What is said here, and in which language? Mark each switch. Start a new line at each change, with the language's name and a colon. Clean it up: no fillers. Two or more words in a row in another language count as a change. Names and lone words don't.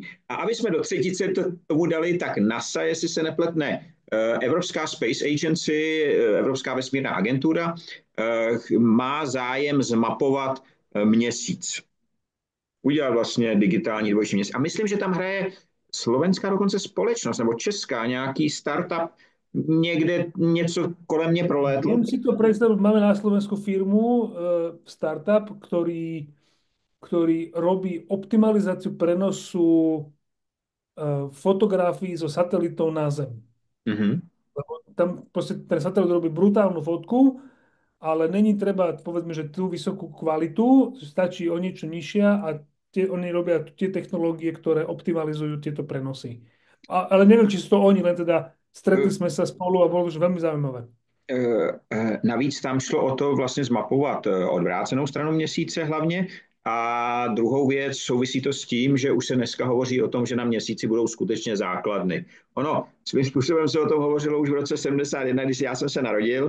Czech: A aby jsme do třetice tomu dali, tak NASA, jestli se nepletne, Evropská
English: Space Agency,
Czech: Evropská vesmírná agentura, má zájem zmapovat měsíc. Udělat vlastně digitální dvojčí měsíc. A myslím, že tam hraje slovenská dokonce společnost, nebo česká, nějaký startup, někde něco kolem mě prolétlo.
Slovak: Viem si to predstaviť, máme na Slovensku firmu, startup, ktorý robí optimalizáciu prenosu fotografií zo satelitov na Zem. Mm-hmm. Lebo tam proste ten satelit robí brutálnu fotku, ale není treba, povedzme, že tú vysokú kvalitu, stačí o niečo nižšia a oni robia tie technológie, ktoré optimalizujú tieto prenosy. Ale neviem, či sú to oni, len teda stretli sme sa spolu a bolo to už veľmi zaujímavé.
Czech: Navíc tam šlo o to vlastně zmapovat odvrácenou stranu měsíce hlavně. A druhou věc, souvisí to s tím, že už se dneska hovoří o tom, že na měsíci budou skutečně základny. Ono, svým způsobem se o tom hovořilo už v roce 71, když já jsem se narodil.